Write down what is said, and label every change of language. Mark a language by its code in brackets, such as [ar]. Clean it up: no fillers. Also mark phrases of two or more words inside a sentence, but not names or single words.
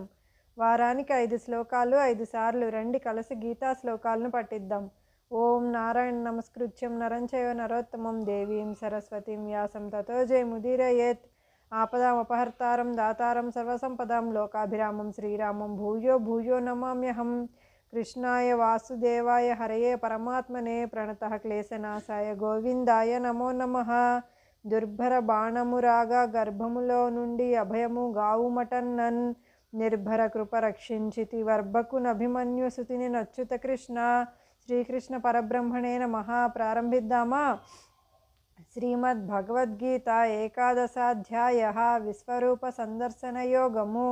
[te] వారానికి 5 శ్లోకాలు 5 సార్లు రండి కలిసి గీతా శ్లోకాలను పఠిద్దాం. [sa] ఓం నారాయణ నమస్కృత్యం నరం చైవ నరోత్తమం దేవీం సరస్వతీం వ్యాసం తతో జయముదీరయేత్. ఆపదామపహర్తారం దాతారం సర్వసంపదాం లోకాభిరామం శ్రీరామం భూయో భూయో నమామ్యహం. कृष्णाय वासुदेवाय हरये परमात्मने प्रणतः क्लेशनाशाय गोविंदाय नमो नमः. [te] దుర్భర బాణమురాగా గర్భములో నుండి అభయము గావుమటన్నన్ నిర్భర కృప రక్షించితి వర్భకు నభిమన్యు సుతిని నచ్యుత కృష్ణ. [sa] శ్రీకృష్ణ పరబ్రహ్మణే నమః. [te] ప్రారంభిద్దామా? శ్రీమద్ భగవద్గీత ఏకాదశాధ్యాయ విశ్వరూప సందర్శన యోగము.